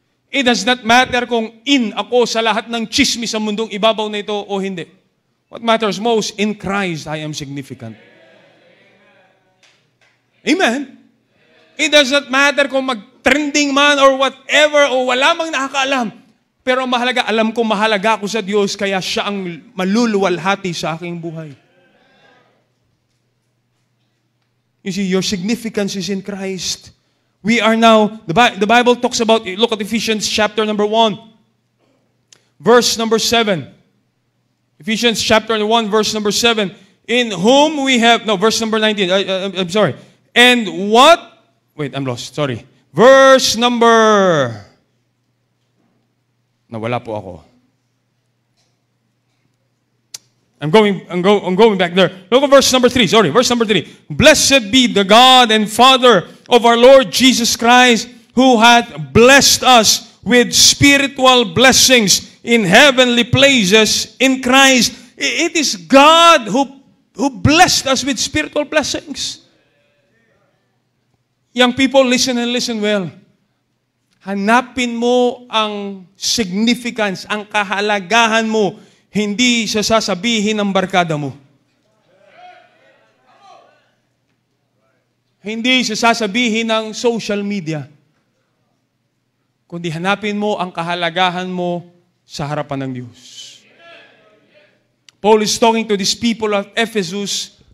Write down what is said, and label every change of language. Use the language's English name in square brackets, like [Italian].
[English] It does not matter [Filipino] kung in ako sa lahat ng chismis sa mundong ibabaw na ito o hindi. [English] What matters most, in Christ I am significant. Amen? It does not matter [Filipino] kung mag-trending man [English] or whatever [Filipino] o wala mang nakakaalam. Pero mahalaga, alam ko mahalaga ako sa Diyos, kaya siya ang maluluwalhati sa aking buhay. [English] You see, your significance is in Christ. We are now, the Bible talks about, look at Ephesians chapter number 1, verse number 7. Ephesians chapter 1, verse number 7. In whom we have, no, verse number 19. I'm sorry. And what, wait, I'm lost, sorry. Verse number... [Filipino] Nawala po ako. [English] I'm going back there. Look at verse number 3. Sorry, verse number 3. Blessed be the God and Father of our Lord Jesus Christ, who hath blessed us with spiritual blessings in heavenly places in Christ. It is God who blessed us with spiritual blessings. Young people, listen and listen well. [Filipino] Hanapin mo ang significance, ang kahalagahan mo, hindi sa sasabihin ng barkada mo. Hindi sa sasabihin ng social media. Kundi hanapin mo ang kahalagahan mo sa harapan ng Diyos. [English] Paul is talking to these people of Ephesus.